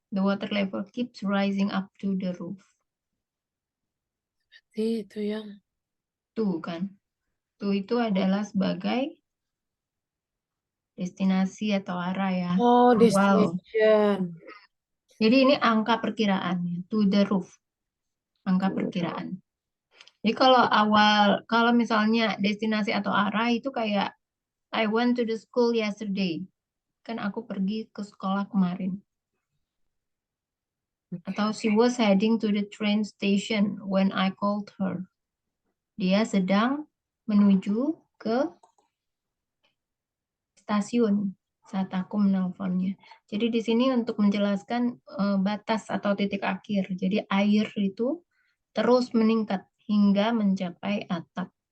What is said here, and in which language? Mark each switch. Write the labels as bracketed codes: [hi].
[en] The water level keeps rising up to the roof. [id] Itu yang Tuh kan. Tuh itu adalah sebagai destinasi atau arah ya. oh, Awal. [en] destination. [id] Jadi ini angka perkiraannya. [en] To the roof. [id] Angka perkiraan. Jadi kalau awal, kalau misalnya destinasi atau arah itu kayak [en] I went to the school yesterday. [id] Kan aku pergi ke sekolah kemarin. [en] Atau she was heading to the train station when I called her. [id] Dia sedang menuju ke stasiun saat aku menelponnya. Jadi di sini untuk menjelaskan batas atau titik akhir. Jadi air itu terus meningkat hingga mencapai atap.